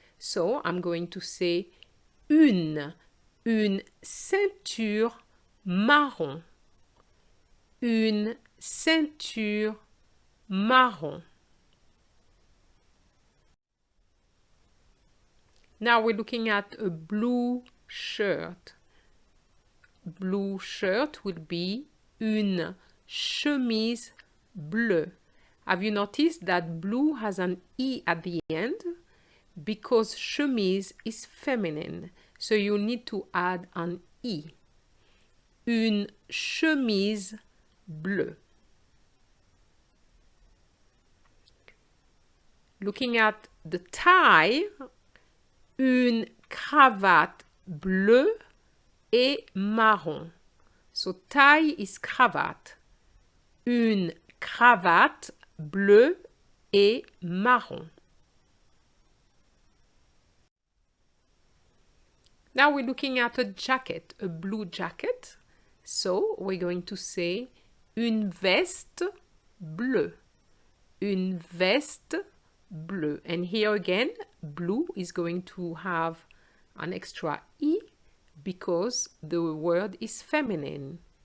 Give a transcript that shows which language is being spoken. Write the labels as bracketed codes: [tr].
[en] So I'm going to say [fr] une ceinture marron. Une ceinture marron. [en] Now we're looking at a blue shirt. Blue shirt will be [fr] une chemise bleue. [en] Have you noticed that blue has an E at the end? Because chemise is feminine. So you need to add an E. [fr] Une chemise bleue. [en] Looking at the tie, [fr] une cravate bleue et marron. [en] So tie is cravate. [fr] Une cravate bleue et marron. [en] Now we're looking at a jacket, a blue jacket. So we're going to say [fr] une veste bleue. Une veste bleue. [en] And here again, blue is going to have an extra E because the word is feminine.